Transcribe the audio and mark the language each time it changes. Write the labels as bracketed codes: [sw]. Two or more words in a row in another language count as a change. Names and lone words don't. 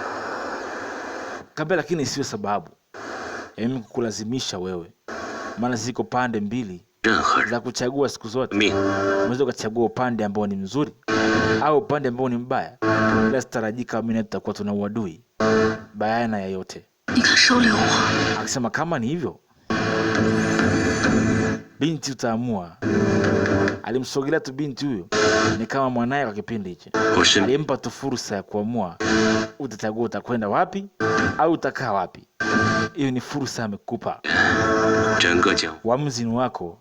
[sw] Kaambia lakini sio sababu ya mimi kukulazimisha wewe, maana ziko pande mbili [zh] 任何人 [sw] za kuchagua siku zote. [zh] 命 [sw] Unaweza ukachagua upande ambao ni mzuri au upande ambao ni mbaya. Bila sitarajika mimi na tutakuwa tuna uadui bayana ya yote. [zh] 你敢收留我？ [sw] Akisema kama ni hivyo, binti utaamua. Alimsogelea tu binti huyo, ni kama mwanae kwa kipindi hicho. Alimpa tu fursa ya kuamua utachagua utakwenda wapi au utakaa wapi. Hiyo ni fursa amekupa. Uamuzi ni wako.